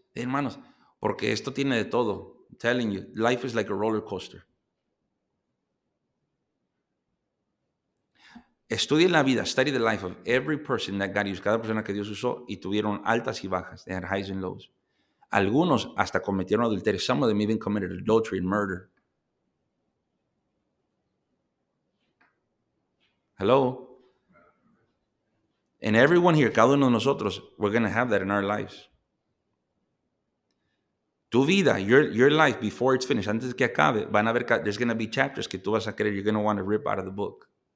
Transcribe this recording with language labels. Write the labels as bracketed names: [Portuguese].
[Spanish] Hermanos, porque esto tiene de todo. [English] I'm telling you, life is like a roller coaster. [Spanish] Estudien la vida, [English] study the life of every person that God used, [Spanish] cada persona que Dios usó, y tuvieron altas y bajas. [English] They had highs and lows. [Spanish] Algunos hasta cometieron adulterio. [English] Some of them even committed adultery and murder. Hello? And everyone here, [Spanish] cada uno de nosotros, [English] we're going to have that in our lives. [Spanish] Tu vida, [English] your life, before it's finished, [Spanish] antes de que acabe, van a ver, [English] there's going to be chapters [Spanish] que tú vas a querer, [English] you're going to want to rip out of the book.